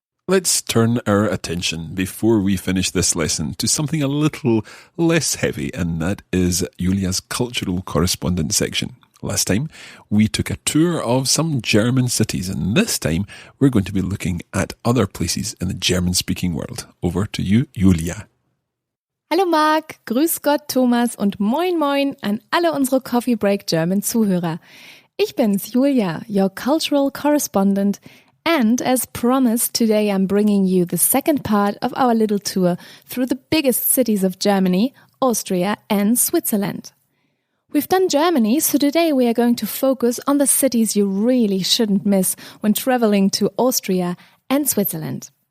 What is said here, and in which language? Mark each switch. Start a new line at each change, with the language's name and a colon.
English: Let's turn our attention, before we finish this lesson, to something a little less heavy, and that is Julia's cultural correspondence section. Last time, we took a tour of some German cities, and this time, we're going to be looking at other places in the German-speaking world. Over to you, Julia.
German: Hallo Marc, grüß Gott Thomas und moin moin an alle unsere Coffee Break German Zuhörer. Ich bin's,
English: Julia, your cultural correspondent, and as promised, today I'm bringing you the second part of our little tour through the biggest cities of Germany, Austria and Switzerland. We've done Germany, so today we are going to focus on the cities you really shouldn't miss when traveling to Austria and Switzerland.